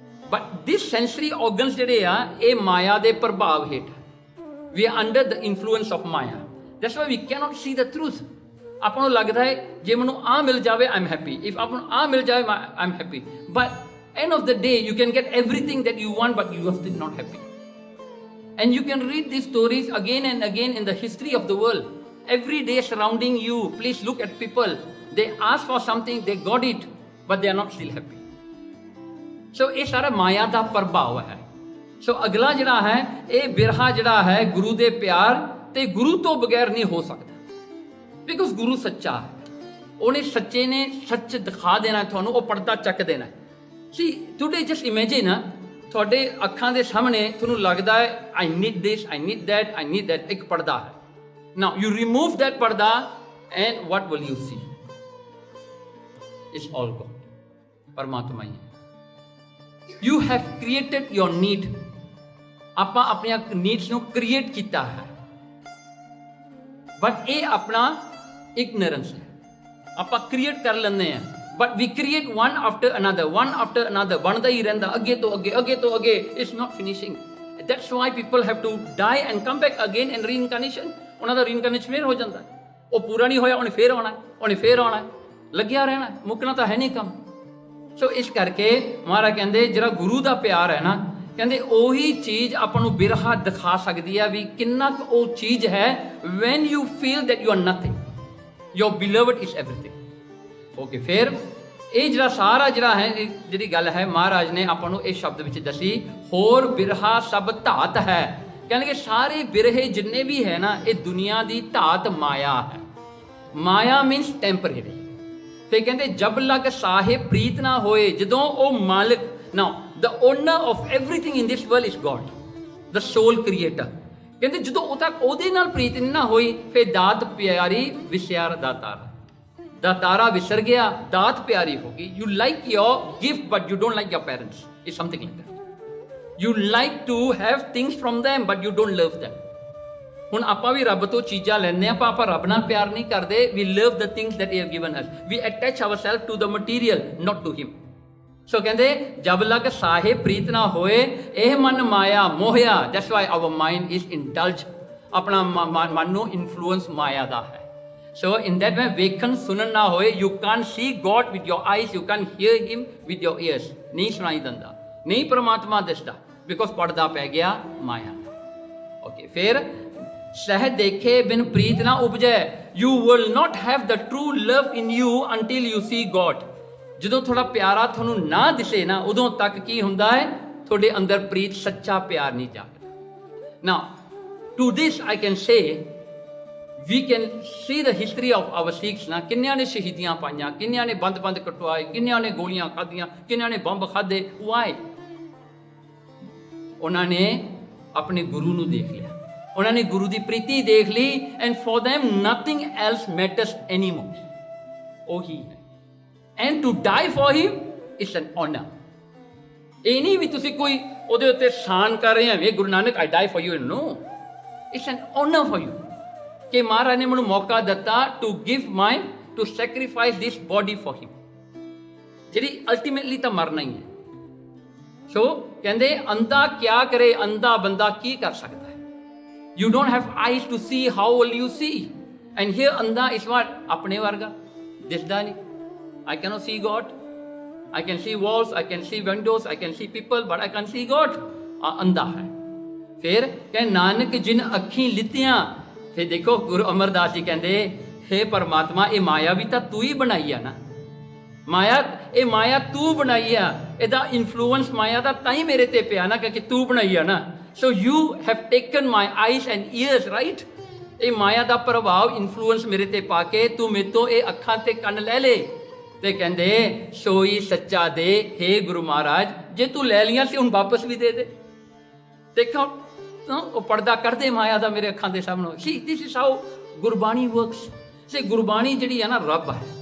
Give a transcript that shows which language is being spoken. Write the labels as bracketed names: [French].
[English] but this sensory organs [Punjabi] ਜਿਹੜੇ ਆ, ਇਹ ਮਾਇਆ ਦੇ ਪ੍ਰਭਾਵ ਹੇਠ, [English] We are under the influence of maya. That's why we cannot see the truth. [Punjabi] ਆਪਾਂ ਨੂੰ ਲੱਗਦਾ ਹੈ ਜੇ ਮੈਨੂੰ ਆ ਮਿਲ ਜਾਵੇ [English] I am happy, if [Punjabi] ਆਪਾਂ ਨੂੰ ਆ ਮਿਲ ਜਾਵੇ [English] I am happy, but end of the day you can get everything that you want but you are still not happy. And you can read these stories again and again in the history of the world. Every day surrounding you, please look at people, they ask for something, they got it, but they are not still happy. [Punjabi] So ਇਹ ਸਾਰਾ ਮਾਇਆ ਦਾ ਪ੍ਰਭਾਵ ਹੈ। ਸੋ ਅਗਲਾ ਜਿਹੜਾ ਹੈ, ਇਹ ਬਿਰਹਾ ਜਿਹੜਾ ਹੈ ਗੁਰੂ ਦੇ ਪਿਆਰ ਤੇ ਗੁਰੂ ਤੋਂ ਬਗੈਰ ਨਹੀਂ ਹੋ ਸਕਦਾ, ਬਿਕੋਜ਼ ਗੁਰੂ ਸੱਚਾ ਹੈ। ਉਹਨੇ ਸੱਚੇ ਨੇ ਸੱਚ ਦਿਖਾ ਦੇਣਾ ਤੁਹਾਨੂੰ, ਉਹ ਪਰਦਾ ਚੱਕ ਦੇਣਾ। [English] see today just imagine, [Punjabi] ਤੁਹਾਡੇ ਅੱਖਾਂ ਦੇ ਸਾਹਮਣੇ ਤੁਹਾਨੂੰ ਲੱਗਦਾ ਹੈ [English] I need this, I need that, I need that, [Punjabi] ਇੱਕ ਪਰਦਾ ਹੈ। [English] Now you remove that parda and what will you see? It's all God, [Punjabi] ਪਰਮਾਤਮਾ ਹੀ ਹੈ। [English] You have created your need. [Punjabi] ਆਪਾਂ ਆਪਣੀਆਂ ਨੀਡਸ ਨੂੰ ਕ੍ਰੀਏਟ ਕੀਤਾ ਹੈ, ਬਟ ਇਹ ਆਪਣਾ ignorance ਹੈ। ਆਪਾਂ ਕ੍ਰੀਏਟ ਕਰ ਲੈਂਦੇ ਆ, [English] but we create one after another, [Punjabi] ਬਣਦਾ ਹੀ ਰਹਿੰਦਾ, ਅੱਗੇ ਤੋਂ ਅੱਗੇ, ਅੱਗੇ ਤੋਂ ਅੱਗੇ। It's [English] not finishing. That's why people have to die and come back again in reincarnation. [Punjabi] ਉਹਨਾਂ ਦਾ reincarnation ਫੇਰ ਹੋ ਜਾਂਦਾ, ਉਹ ਪੂਰਾ ਨਹੀਂ ਹੋਇਆ, ਉਹਨੇ ਫੇਰ ਆਉਣਾ, ਉਹਨੇ ਫੇਰ ਆਉਣਾ, ਲੱਗਿਆ ਰਹਿਣਾ, ਮੁੱਕਣਾ ਤਾਂ ਹੈ ਨਹੀਂ ਕੰਮ। ਸੋ ਇਸ ਕਰਕੇ ਮਹਾਰਾਜ ਕਹਿੰਦੇ ਜਿਹੜਾ ਗੁਰੂ ਦਾ ਪਿਆਰ ਹੈ ਨਾ, ਕਹਿੰਦੇ ਉਹੀ ਚੀਜ਼ ਆਪਾਂ ਨੂੰ ਬਿਰਹਾ ਦਿਖਾ ਸਕਦੀ ਹੈ ਵੀ ਕਿੰਨਾ ਕੁ ਉਹ ਚੀਜ਼ ਹੈ। [English] when you feel that you are nothing, your beloved is everything. [Punjabi] Okay, ਫਿਰ ਇਹ ਜਿਹੜਾ ਸਾਰਾ ਜਿਹੜਾ ਹੈ, ਜਿਹੜੀ ਗੱਲ ਹੈ ਮਹਾਰਾਜ ਨੇ ਆਪਾਂ ਨੂੰ ਇਸ ਸ਼ਬਦ ਵਿੱਚ ਦੱਸੀ, ਹੋਰ ਬਿਰਹਾ ਸਭ ਧਾਤ ਹੈ। ਕਹਿੰਦੇ ਕਿ ਸਾਰੇ ਬਿਰਹੇ ਜਿੰਨੇ ਵੀ ਹੈ ਨਾ, ਇਹ ਦੁਨੀਆ ਦੀ ਧਾਤ ਮਾਇਆ ਹੈ। [English] Maya means temporary. [Punjabi] ਫਿਰ ਕਹਿੰਦੇ ਜਬ ਲਗ ਸਾਹਿਬ ਪ੍ਰੀਤ ਨਾ ਹੋਏ, ਜਦੋਂ ਉਹ ਮਾਲਕ, [English] Now the owner of everything in this world is God, the sole creator. [Punjabi] ਕਹਿੰਦੇ ਜਦੋਂ ਉਹ ਤੱਕ ਉਹਦੇ ਨਾਲ ਪ੍ਰੀਤ ਨਾ ਹੋਈ, ਫਿਰ ਦਾਤ ਪਿਆਰੀ ਵਿਸਿਆਰ ਦਾਤਾਰਾ, ਦਾਤਾਰਾ ਵਿਸਰ ਗਿਆ, ਦਾਤ ਪਿਆਰੀ ਹੋ ਗਈ। [English] you like your gift but you don't like your parents, it's something like that. you like to have things from them but you don't love them. [Punjabi] ਹੁਣ ਆਪਾਂ ਵੀ ਰੱਬ ਤੋਂ ਚੀਜ਼ਾਂ ਲੈਂਦੇ ਆਪਾਂ, ਆਪਾਂ ਰੱਬ ਨਾਲ ਪਿਆਰ ਨਹੀਂ ਕਰਦੇ। [English] we love the things that he have given us, we attach ourselves to the material, not to him. [Punjabi] ਸੋ ਕਹਿੰਦੇ ਜਬ ਲਗ ਸਾਹਿਬ ਪ੍ਰੀਤ ਨਾ ਹੋਏ, ਇਹ ਮਨ ਮਾਇਆ ਮੋਹਿਆ। [English] that's why our mind is indulge, [Punjabi] ਆਪਣਾ ਮਨ ਨੂੰ ਇਨਫਲੂਐਂਸ ਮਾਇਆ ਦਾ ਹੈ। ਸੋ ਇਨ ਦੈਟ ਵੇ ਵੇਖਣ ਸੁਣਨ ਨਾ ਹੋਏ, [English] You can see God with your eyes, you can hear him with your ears. [Punjabi] ਨਹੀਂ ਸੁਣਾਈ ਦਿੰਦਾ, ਨਹੀਂ ਪਰਮਾਤਮਾ ਦਿਸਦਾ, ਬਿਕੋਜ਼ ਪਰਦਾ ਪੈ ਗਿਆ ਮਾਇਆ ਦਾ। ਓਕੇ, ਫਿਰ ਸਹਿ ਦੇਖੇ ਬਿਨ ਪ੍ਰੀਤ ਨਾ ਉਪਜੈ, [English] You will not have the true love in you until you see God. [Punjabi] ਜਦੋਂ ਥੋੜਾ ਪਿਆਰਾ ਤੁਹਾਨੂੰ ਨਾ ਦਿਸੇ ਨਾ, ਉਦੋਂ ਤੱਕ ਕੀ ਹੁੰਦਾ ਹੈ, ਤੁਹਾਡੇ ਅੰਦਰ ਪ੍ਰੀਤ, ਸੱਚਾ ਪਿਆਰ ਨਹੀਂ ਜਾਗਦਾ। [English] now to this I can say, we can see the history of our Sikhs ਨਾ, [Punjabi] ਕਿੰਨਿਆਂ ਨੇ ਸ਼ਹੀਦੀਆਂ ਪਾਈਆਂ, ਕਿੰਨਿਆਂ ਨੇ ਬੰਦ ਕਟਵਾਏ, ਕਿੰਨਿਆਂ ਨੇ ਗੋਲੀਆਂ ਖਾਧੀਆਂ, ਕਿੰਨਿਆਂ ਨੇ ਬੰਬ ਖਾਧੇ। ਵਾਈ? ਉਹਨਾਂ ਨੇ ਆਪਣੇ ਗੁਰੂ ਨੂੰ ਦੇਖ ਲਿਆ, ਉਹਨਾਂ ਨੇ ਗੁਰੂ ਦੀ ਪ੍ਰੀਤੀ ਦੇਖ ਲਈ, [English] And for them nothing else matters anymore. [Punjabi] ਉਹੀ ਹੈ। [English] and to die for him is an honor. [Punjabi] ਇਹ ਨਹੀਂ ਵੀ ਤੁਸੀਂ ਕੋਈ ਉਹਦੇ ਉੱਤੇ ਸ਼ਾਨ ਕਰ ਰਹੇ ਹੋ, Guru Nanak [English] I die for you. No, it's an honor for you [Punjabi] ਕਿ ਮਹਾਰਾਜ ਨੇ ਮੈਨੂੰ ਮੌਕਾ ਦਿੱਤਾ [English] to give to sacrifice this body for him, [Punjabi] ਜਿਹੜੀ ਅਲਟੀਮੇਟਲੀ ਤਾਂ ਮਰਨਾ ਹੀ ਹੈ। ਸੋ ਕਹਿੰਦੇ ਅੰਧਾ ਕਿਆ ਕਰੇ, ਅੰਧਾ ਬੰਦਾ ਕੀ ਕਰ ਸਕਦਾ ਹੈ। [English] you don't have eyes to see, how will you see? and here [Punjabi] ਅੰਧਾ [English] is what? [Punjabi] ਆਪਣੇ ਵਰਗਾ, ਦਿਸਦਾ ਨਹੀਂ। [English] I cannot see God. I can see walls, I can see windows, I can see people, but I can't see God. [Hindi] अंधा है। फिर कह नानक जिन अखी लितियां, फिर देखो गुरु अमरदास जी कहते, हे परमात्मा, ये माया भी तो तू ही बनाई है ना, माया, ये माया तू बनाई है, [Punjabi] ਇਹਦਾ ਇਨਫਲੂਐਂਸ ਮਾਇਆ ਦਾ ਤਾਂ ਹੀ ਮੇਰੇ ਤੇ ਪਿਆ ਨਾ, ਕਿਉਂਕਿ ਤੂੰ ਬਣਾਈ ਆ ਨਾ। [English] So you have taken my eyes and ears, right? [Punjabi] ਇਹ ਮਾਇਆ ਦਾ ਪ੍ਰਭਾਵ, ਇਨਫਲੂਐਂਸ ਮੇਰੇ ਤੇ ਪਾ ਕੇ ਤੂੰ ਮੇਰੇ ਤੋਂ ਇਹ ਅੱਖਾਂ ਤੇ ਕੰਨ ਲੈ ਲੇ। ਤੇ ਕਹਿੰਦੇ ਸੋਈ ਸੱਚਾ ਦੇ, ਹੇ ਗੁਰੂ ਮਹਾਰਾਜ, ਜੇ ਤੂੰ ਲੈ ਲੀਆਂ ਸੀ ਹੁਣ ਵਾਪਸ ਵੀ ਦੇ ਦੇ। ਦੇਖੋ ਉਹ ਪਰਦਾ ਕਰਦੇ ਮਾਇਆ ਦਾ ਮੇਰੇ ਅੱਖਾਂ ਦੇ ਸਾਹਮਣੇ। [English] See this is how Gurbani works. [Punjabi] ਸੇ ਗੁਰਬਾਣੀ ਜਿਹੜੀ ਹੈ ਨਾ ਰੱਬ ਹੈ,